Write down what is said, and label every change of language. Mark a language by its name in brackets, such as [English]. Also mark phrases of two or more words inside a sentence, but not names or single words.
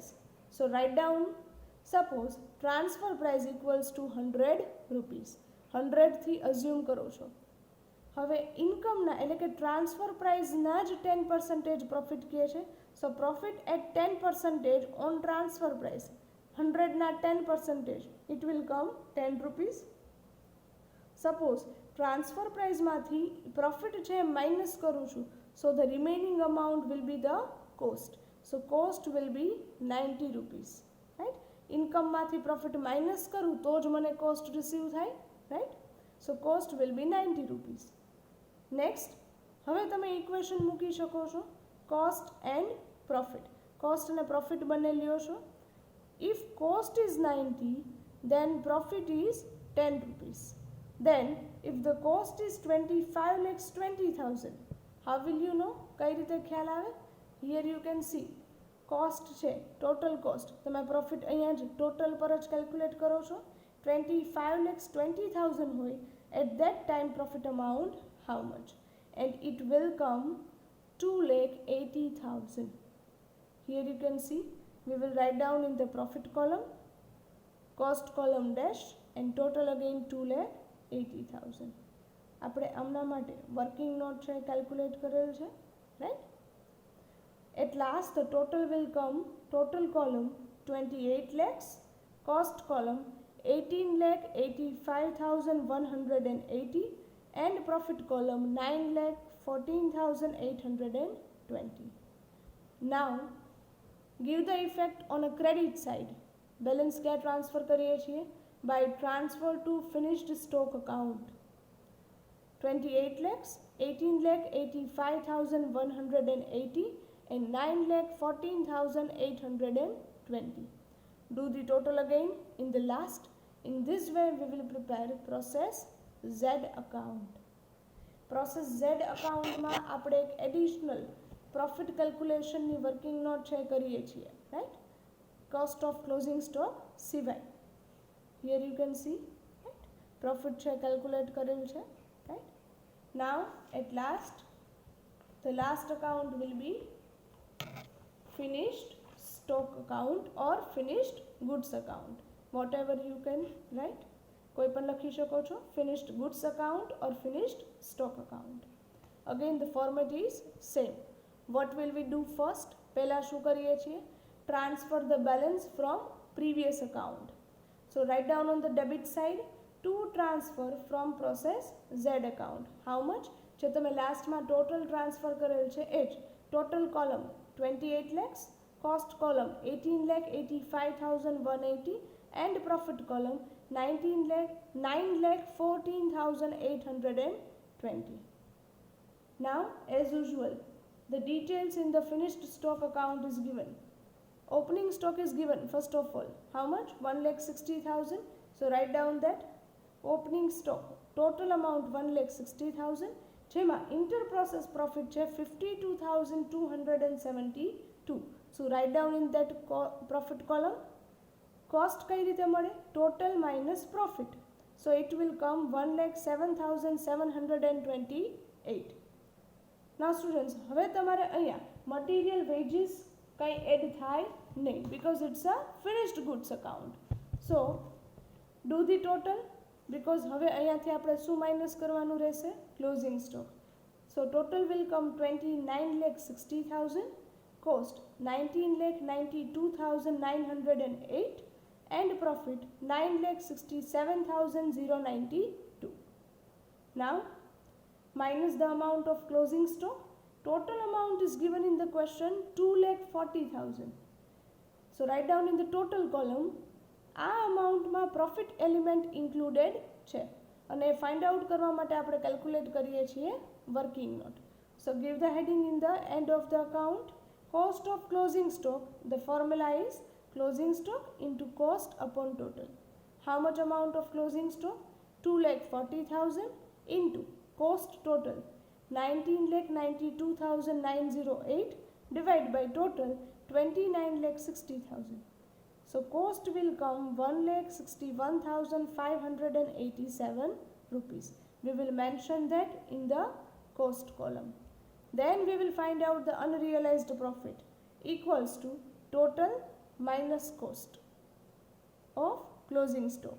[English] So write down, suppose transfer price equals to 100 rupees. [Gujarati] 100થી અઝ્યુમ કરો છો. હવે ઇન્કમના એટલે કે ટ્રાન્સફર પ્રાઇસના જ 10% પ્રોફિટ કહે છે. [English] So profit at 10% on transfer price, 100ના 10%, it will come 10 rupees. suppose transfer priceમાંથી profit છે minus [Gujarati] કરું છું, [English] so the remaining amount will be the cost. So cost will be 90 rupees, right. [Gujarati] ઇન્કમમાંથી [English] profit minus [Gujarati] કરું તો જ મને [English] cost receive [Gujarati] થાય, રાઈટ. [English] So cost will be 90 rupees. [Gujarati] નેક્સ્ટ, હવે તમે ઇક્વેશન મૂકી શકો છો [English] cost and profit. [Gujarati] કોસ્ટ અને પ્રોફિટ બંને લ્યો છો. [English] If cost is 90, then profit is 10 rupees. Then if the cost is 25,20,000, how will you know? [Gujarati] કઈ રીતે ખ્યાલ આવે? [English] Here you can see cost છે total cost, [Gujarati] તમે પ્રોફિટ અહીંયા જ ટોટલ પર જ કેલ્ક્યુલેટ કરો છો. 25,20,000 હોય, [English] at that time profit amount how much? And it will come 2,80,000. Here you can see we will write down in the profit column, cost column dash and total again 2,80,000. [Gujarati] આપણે આમના માટે [English] working note [Gujarati] છે કેલ્ક્યુલેટ કરેલ છે, રાઈટ. [English] At last the total will come, total column 28 lakhs, cost column 18,85,180 and profit column 9,14,820. Now give the effect on a credit side. [Gujarati] બેલેન્સ ક્યાં ટ્રાન્સફર કરીએ છીએ? [English] By transfer to finished stock account. 28 lakhs, 18 lakh 85,180 and 9 lakh 14,820. Do the total again in the last. In this way we will prepare process Z account. Process Z account [Gujarati] માં આપણે એક [English] additional profit calculationની working note [Gujarati] છે કરીએ છીએ, રાઈટ? [English] cost of closing stock સિવાય here you can see, right? [Gujarati] પ્રોફિટ છે કેલ્ક્યુલેટ કરેલ છે, રાઈટ? [English] now at last the last account will be finished stock account or finished goods account, whatever you can write. [Gujarati] કોઈ પણ લખી શકો છો, [English] finished goods account or finished stock account. Again the format is same. What will we do first? પહેલા શું કરીએ છીએ? Transfer the balance from previous account. So write down on the debit side to transfer from process Z account. How much? [Gujarati] જે તમે લાસ્ટમાં [English] total transfer [Gujarati] કરેલ છે એ જ [English] total column 28 lakhs, cost column 18 lakh 85,180 and profit column 9 lakh 14,820. Now as usual the details in the finished stock account is given. Opening stock is given first of all. How much? 1,60,000. So write down that opening stock total amount 1,60,000 જેમાં inter process profit છે 52,272. So write down in that profit column cost [Gujarati] કઈ રીતે મળે? [English] total minus profit. So it will come 1,07,728. Now students, [Gujarati] હવે તમારે અહીંયા [English] material wages [Gujarati] કઈ એડ થાય નહીં [English] because it's a finished goods account. So do the total because [Gujarati] હવે અહીંયાથી આપણે શું માઇનસ કરવાનું રહેશે? [English] closing stock. So total will come 29,60,000, cost 19,92,908 and profit 9,67,092. Now minus the amount of closing stock. Total amount is given in the question 2,40,000. So write down in the total column [Gujarati] આ અમાઉન્ટમાં [English] profit element included [Gujarati] છે અને [English] find out [Gujarati] કરવા માટે આપણે [English] કેલ્ક્યુલેટ [Gujarati] કરીએ છીએ [English] working note. So give the heading in the end of the account. Cost of closing stock, the formula is closing stock into cost upon total. How much amount of closing stock? 2,40,000 into cost total 19,92,908 divided by total 29,60,000. So cost will come 1,61,587 rupees. We will mention that in the cost column. Then we will find out the unrealized profit equals to total minus cost of closing stock.